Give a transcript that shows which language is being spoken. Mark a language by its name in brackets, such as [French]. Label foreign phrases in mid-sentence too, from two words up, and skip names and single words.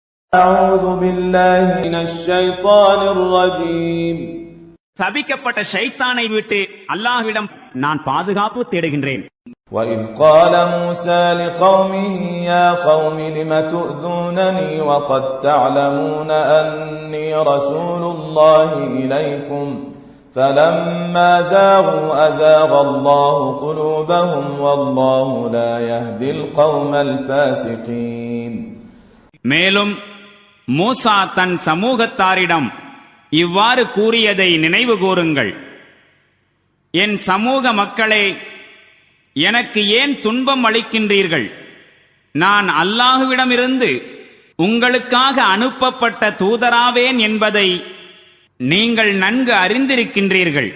[Arabic] أعوذ بالله من الشيطان الرجيم. [Tamil] சபிக்கப்பட்ட ஷைத்தானை விட்டு அல்லாஹ்விடம் நான் பாதுகாப்பு தேடுகின்றேன். [Arabic] وإذ قال موسى لقومه يا قوم لم تؤذونني وقد تعلمون أني رسول الله إليكم فلما زاغوا أزاغ الله قلوبهم والله لا يهدي القوم الفاسقين. [Tamil] மேலும் மூசா தன் சமூகத்தாரிடம் இவ்வாறு கூறியதை நினைவு கூறுங்கள். என் சமூக மக்களே, எனக்கு ஏன் துன்பம் அளிக்கின்றீர்கள்? நான் அல்லாஹ்விடமிருந்து உங்களுக்காக அனுப்பப்பட்ட தூதராவேன் என்பதை நீங்கள் நன்கு அறிந்திருக்கின்றீர்கள்.